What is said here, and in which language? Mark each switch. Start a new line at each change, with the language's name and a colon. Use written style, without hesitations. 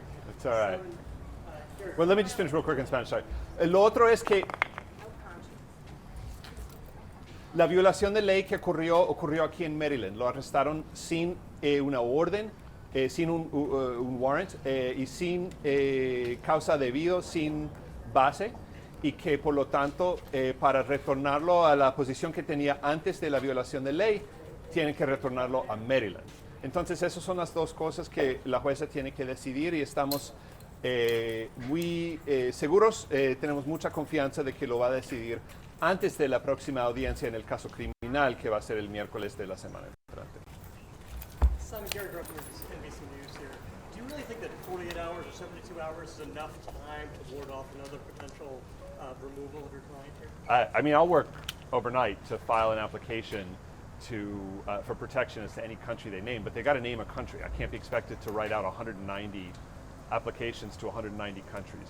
English: It's all right. Well, let me just finish real quick in Spanish, sorry.
Spanish: Lo otro es que la violación de ley que ocurrió aquí en Maryland. Lo arrestaron sin una orden, sin un warrant y sin causa debido, sin base, y que por lo tanto para retornarlo a la posición que tenía antes de la violación de ley, tienen que retornarlo a Maryland. Entonces esas son las dos cosas que la jueza tiene que decidir y estamos muy seguros, tenemos mucha confianza de que lo va a decidir antes de la próxima audiencia en el caso criminal, que va a ser el miércoles de la semana entrante.
English: Simon, Gary Griffin with NBC News here. Do you really think that 48 hours or 72 hours is enough time to ward off another potential removal of your client here? I mean, I'll work overnight to file an application for protection as to any country they name, but they got to name a country. I can't be expected to write out 190 applications to 190 countries.